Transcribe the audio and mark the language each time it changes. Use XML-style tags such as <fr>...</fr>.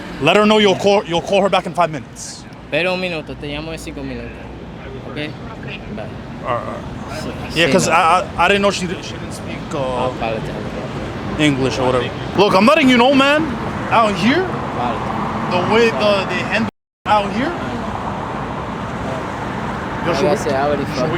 <en>Let her know you'll call her back in 5 minutes.</en> <es>Pero un minuto, te llamo en 5 minutos.</es> <en>Okay? Bye. Yeah, because I didn't know she didn't speak I'll apologize. English or whatever. Look, I'm letting you know, man. Out here, the way they handle out here. Yo, Like I said, I already should we</en>